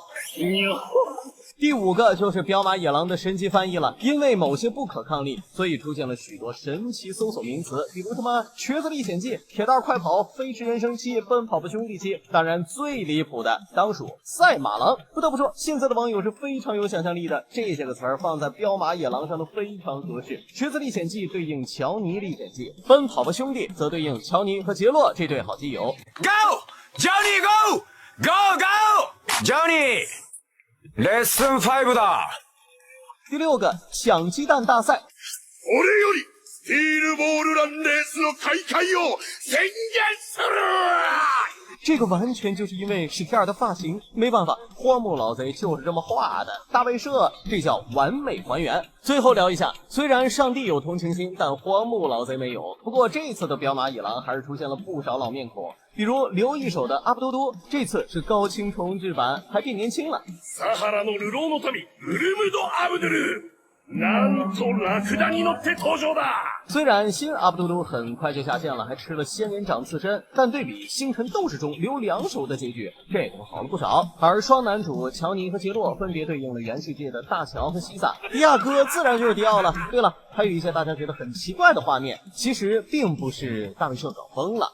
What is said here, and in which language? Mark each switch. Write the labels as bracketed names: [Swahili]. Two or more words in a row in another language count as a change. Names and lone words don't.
[Chinese] 第五个就是彪马野狼的神奇翻译了，因为某些不可抗力，所以出现了许多神奇搜索名词，比如什么瘸子历险记、铁蛋快跑、飞驰人生7、奔跑吧兄弟7，当然最离谱的当属赛马狼。不得不说，现在的网友是非常有想象力的，这些个词儿放在彪马野狼上都非常合适。瘸子历险记对应乔尼历险记，奔跑吧兄弟则对应乔尼和杰洛这对好基友。 [English] Go! Johnny, go! Go, go! Johnny! [Japanese] レッスン5だ。 [Chinese] 第六个，抢鸡蛋大赛。 [Japanese] 俺よりスティールボールランレースの大会を宣言する。 [Chinese] 这个完全就是因为史蒂尔的发型，没办法，荒木老贼就是这么画的。大卫社，这叫完美还原。最后聊一下，虽然上帝有同情心，但荒木老贼没有。不过这次的彪马野狼还是出现了不少老面孔，比如留一手的阿布多多，这次是高清重制版，还变年轻了。 [Japanese] サハラの流浪の民ウルムド・アブドゥル。なんとラクダに乗って登場だ。 [Chinese] 虽然新阿布杜杜很快就下线了，还吃了仙人掌刺身，但对比星辰斗士中留2手的结局，这个好了不少。而双男主乔尼和杰洛分别对应了原世界的大乔和西萨，迪亚哥自然就是迪奥了。对了，还有一些大家觉得很奇怪的画面，其实并不是大卫社搞疯了。